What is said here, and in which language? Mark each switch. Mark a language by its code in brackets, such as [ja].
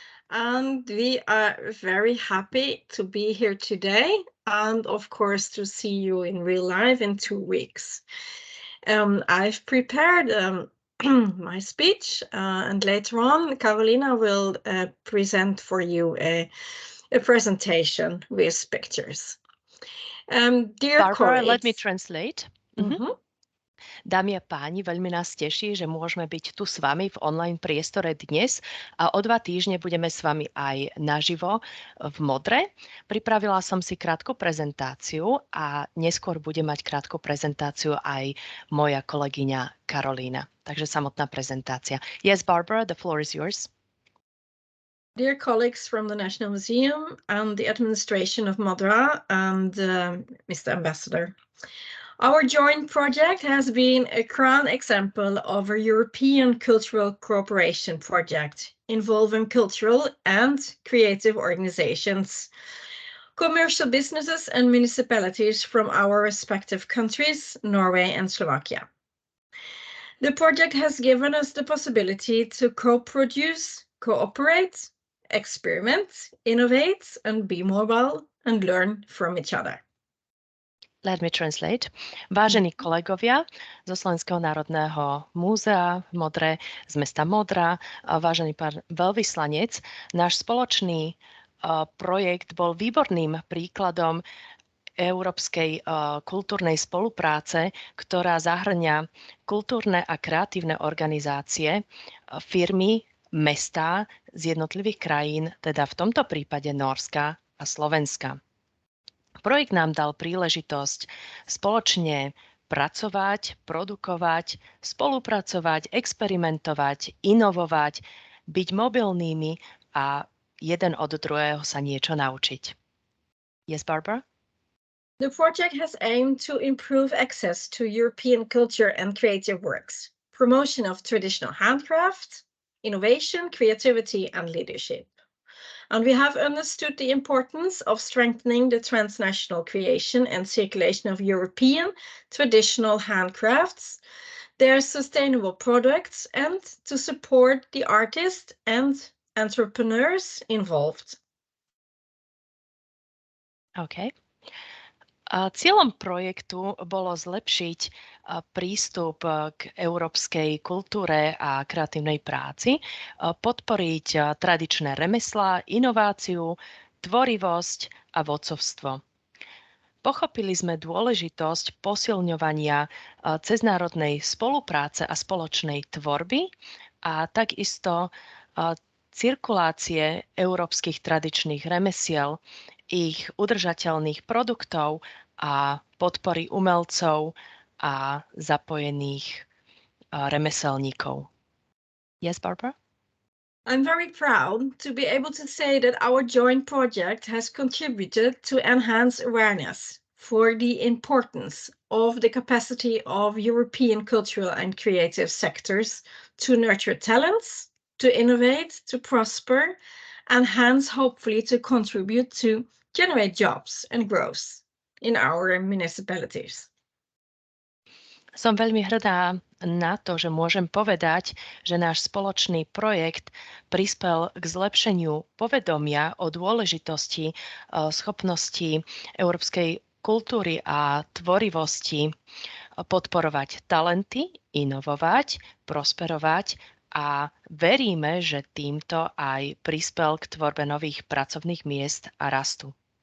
[en] And we are very happy to be here today and of course to see you in real life in 2 weeks. I've prepared my speech and later on Carolina will present for you a presentation with pictures. Dear Barbara, colleagues, let me translate. Mhm. [sk] Dámy a páni, veľmi nás teší, že môžeme byť tu s vami v online priestore dnes a o 2 týždne budeme s vami aj naživo v Modre. Pripravila som si krátku prezentáciu a neskôr bude mať krátku prezentáciu aj moja kolegyňa Karolína. Takže samotná prezentácia. [en] Yes, Barbara, the floor is yours. Dear colleagues from the National Museum and the administration of Modra and Mr. Ambassador, our joint project has been a crown example of a European cultural cooperation project involving cultural and creative organizations, commercial businesses and municipalities from our respective countries, Norway and Slovakia. The project has given us the possibility to co-produce, cooperate, experiment, innovate, and be mobile and learn from each other. Let me translate. [sk] Vážení kolegovia zo Slovenského národného múzea v Modre, z mesta Modra, vážený pán veľvyslanec, náš spoločný projekt bol výborným príkladom európskej kultúrnej spolupráce, ktorá zahŕňa kultúrne a kreatívne organizácie, firmy, mestá z jednotlivých krajín, teda v tomto prípade Nórska a Slovenska. Projekt nám dal príležitosť spoločne pracovať, produkovať, spolupracovať, experimentovať, inovovať, byť mobilnými a jeden od druhého sa niečo naučiť. [en] Yes, Barbara? The project has aimed to improve access to European culture and creative works, promotion of traditional handcraft, innovation, creativity, and leadership. And we have understood the importance of strengthening the transnational creation and circulation of European traditional handcrafts, their sustainable products, and to support the artists and entrepreneurs involved. OK. [sk] Cieľom projektu bolo zlepšiť prístup k európskej kultúre a kreatívnej práci, podporiť tradičné remeslá, inováciu, tvorivosť a vodcovstvo. Pochopili sme dôležitosť posilňovania ceznárodnej spolupráce a spoločnej tvorby a takisto cirkulácie európskych tradičných remesiel, ich udržateľných produktov a podpory umelcov a zapojených remeselníkov. [en] Yes, Barbara? I'm very proud to be able to say that our joint project has contributed to enhance awareness for the importance of the capacity of European cultural and creative sectors to nurture talents, to innovate, to prosper, and hence hopefully to contribute to generate jobs and growth in our municipalities. [sk] Som veľmi hrdá na to, že môžem povedať, že náš spoločný projekt prispel k zlepšeniu povedomia o dôležitosti schopnosti európskej kultúry a tvorivosti podporovať talenty, inovovať, prosperovať a veríme, že týmto aj prispel k tvorbe nových pracovných miest a rastu.